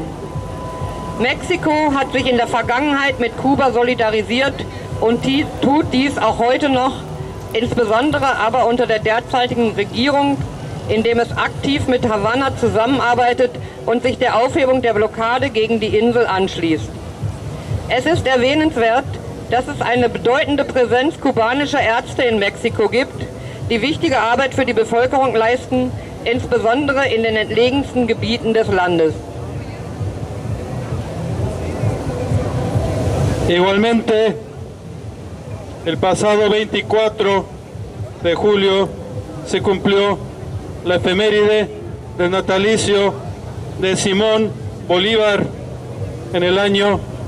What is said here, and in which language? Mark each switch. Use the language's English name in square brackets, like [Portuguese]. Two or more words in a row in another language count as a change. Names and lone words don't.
[German] Mexiko hat sich in der Vergangenheit mit Kuba solidarisiert und tut dies auch heute noch, insbesondere aber unter der derzeitigen Regierung, indem es aktiv mit Havanna zusammenarbeitet und sich der Aufhebung der Blockade gegen die Insel anschließt. Es ist erwähnenswert, dass es eine bedeutende Präsenz kubanischer Ärzte in Mexiko gibt, die wichtige Arbeit für die Bevölkerung leisten, insbesondere in den entlegensten Gebieten des Landes. [Spanish] Igualmente, el pasado 24 de julio se cumplió la efeméride del natalicio de Simón Bolívar en el año